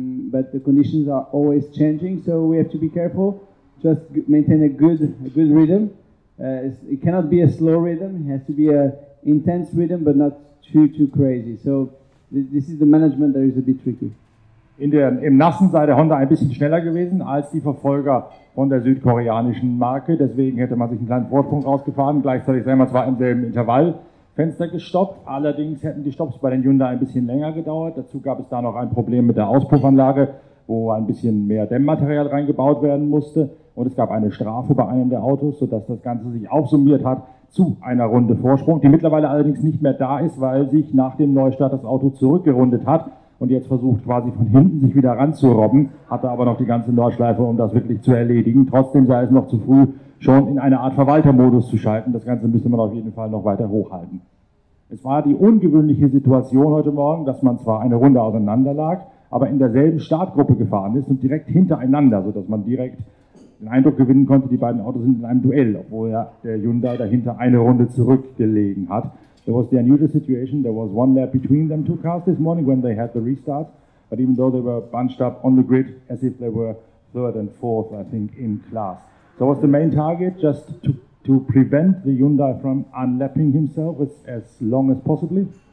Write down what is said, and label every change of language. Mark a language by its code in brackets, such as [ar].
[en] But the conditions are always changing, so we have to be careful. Just maintain a good rhythm. It cannot be a slow rhythm. It has to be a intense rhythm, but not too crazy. So this is the management that is a bit tricky. [de] Im Nassen sei der Honda ein bisschen schneller gewesen als die Verfolger von der südkoreanischen Marke. Deswegen hätte man sich einen kleinen Vorsprung rausgefahren. Gleichzeitig sei man zwar im selben Intervallfenster gestoppt. Allerdings hätten die Stopps bei den Hyundai ein bisschen länger gedauert. Dazu gab es da noch ein Problem mit der Auspuffanlage, wo ein bisschen mehr Dämmmaterial reingebaut werden musste. Und es gab eine Strafe bei einem der Autos, sodass das Ganze sich aufsummiert hat zu einer Runde Vorsprung, die mittlerweile allerdings nicht mehr da ist, weil sich nach dem Neustart das Auto zurückgerundet hat und jetzt versucht quasi von hinten sich wieder ranzurobben, hatte aber noch die ganze Nordschleife, um das wirklich zu erledigen. Trotzdem sei es noch zu früh, schon in eine Art Verwaltermodus zu schalten. Das Ganze müsste man auf jeden Fall noch weiter hochhalten. Es war die ungewöhnliche Situation heute Morgen, dass man zwar eine Runde auseinander lag, aber in derselben Startgruppe gefahren ist und direkt hintereinander, sodass man direkt den Eindruck gewinnen konnte, die beiden Autos sind in einem Duell, obwohl ja der Hyundai dahinter eine Runde zurückgelegen hat. [en] There was the unusual situation. There was one lap between them two cars this morning when they had the restart, but even though they were bunched up on the grid as if they were third and fourth, I think, in class. So was the main target just to prevent the Hyundai from unlapping himself as long as possibly?